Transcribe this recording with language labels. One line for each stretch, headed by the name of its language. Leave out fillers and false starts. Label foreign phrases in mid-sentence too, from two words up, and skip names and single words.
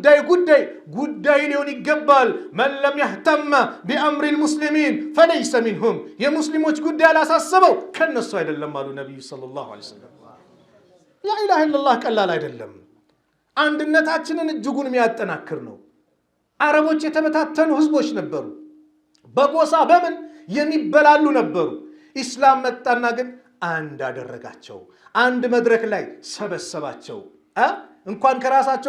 Amharic: ጉዳይ ሊሆን ይገባል
Arabic: من لم يهتم بأمر المسلمين فليس منهم
Amharic: የሙስሊሞች ጉዳይ አላሳሰበው ከነሱ አይደለም አሉ ነብዩ
Arabic: صلى الله عليه وسلم
Amharic: لا
Arabic: اله الا الله
Amharic: ቀላል አይደለም አንድነታችንን እጅጉን የሚያጠናክር ነው አረቦች የተበታተኑ ህዝቦች ነበሩ በጎሳ በምን የሚበላሉ ነበሩ ኢስላም መጣና ግን አንድ አደረጋቸው አንድ መድረክ ላይ ሰበሰባቸው እንኳን ከራሳቸው